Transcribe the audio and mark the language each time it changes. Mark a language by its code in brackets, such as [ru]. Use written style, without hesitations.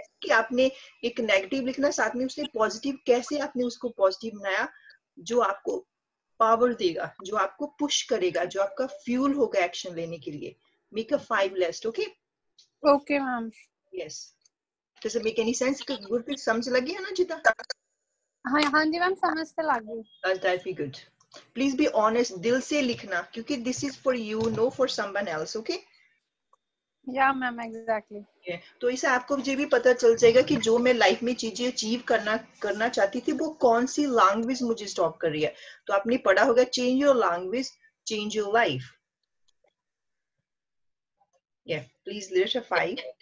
[hi] कि आपने एक नेगेटिव लिखना, साथ में उसने पॉजिटिव, कैसे आपने उसको पॉजिटिव बनाया, जो आपको पावर देगा, जो आपको पुश करेगा, जो आपका फ्यूल होगा एक्शन लेने के लिए। [en] Make a 5 list, okay? Okay ma'am. Yes. Does it make any sense? [hi] Gurpreet समझ लगी है ना जिता? हाँ हाँ जी मैम, समझ से लग गई। [en] That'd be good. Please be honest, [hi] दिल से लिखना, क्योंकि [en] this is for you, no for someone else, okay? या ma'am exactly. [hi] तो इससे आपको ये भी पता चल जाएगा कि जो मैं लाइफ में चीजें अचीव करना चाहती थी, वो कौन सी लैंग्वेज मुझे स्टॉप कर रही है। तो आपने पढ़ा होगा, [en] Change your language change your life. Please list a 5.